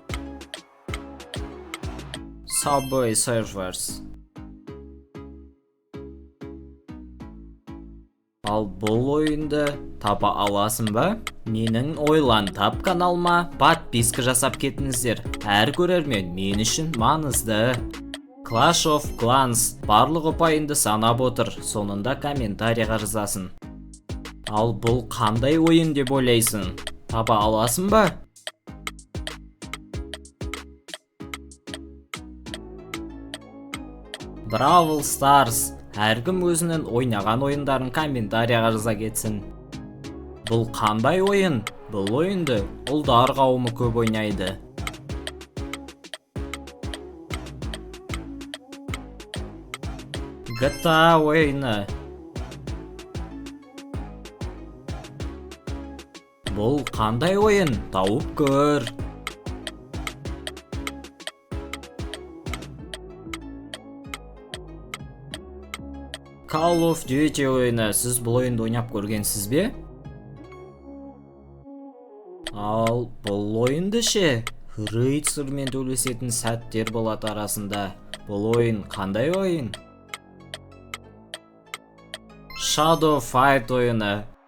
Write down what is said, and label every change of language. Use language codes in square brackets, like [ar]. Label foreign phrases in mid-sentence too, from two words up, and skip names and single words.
[kk] Subway Surfers. Ал бұл ойынды таба аласың ба? Менің ойлан тап каналыма подписка жасап кетіңіздер. Әр көрермен мен үшін маңызды. Clash of Clans барлық ұпайынды санап отыр, соңында комментарияға жазасын. Ал бұл қандай ойын деп ойлайсың? Таба аласың ба? Brawl Stars. Әркім өзінің ойнаған ойындарын комментарияға жаза кетсін. Бұл қандай ойын? Бұл ойынды ұлдар қауымы көп ойнайды. GTA ойыны. Бұл қандай ойын? Тауып көр. Call of Duty ойыны. Сіз бұл ойынды ойнап көргенсіз бе? Ал бұл ойынды ше? Рыцармен төлесетін сәттер болады арасында. Бұл ойын қандай ойын? Shadow Fight ойыны.